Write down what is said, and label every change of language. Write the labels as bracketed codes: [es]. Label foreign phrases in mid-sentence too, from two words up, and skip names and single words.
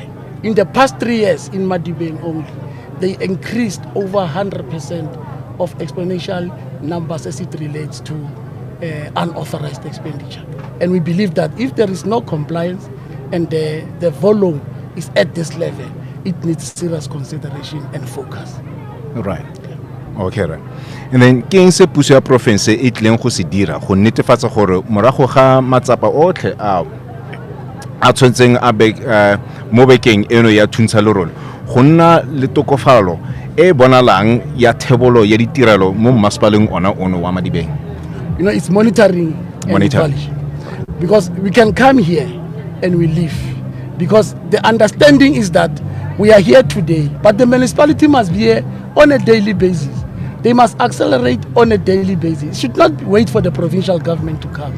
[en] In the past 3 years in Madibeng only, they increased over 100% of exponential numbers as it relates to unauthorized expenditure. And we believe that if there is no compliance and the volume is at this level, it needs serious consideration and focus. Right. Okay, right. And then [tn] ke eng se puso ya province e tleng go se dira go netefatsa gore morago ga matsapa otlhe a tshwantseng a mo bekeng eno ya Thuntsha Lerole go nna le tokofalo e bonalang ya thebolo ya ditirelo mo masepaleng ona ono wa Madibeng? [en] You know, it's monitoring and evaluation. Because we can come here and we leave. Because the understanding is that we are here today, but the municipality must be here on a daily basis. They must accelerate on a daily basis. It should not wait for the provincial government to come.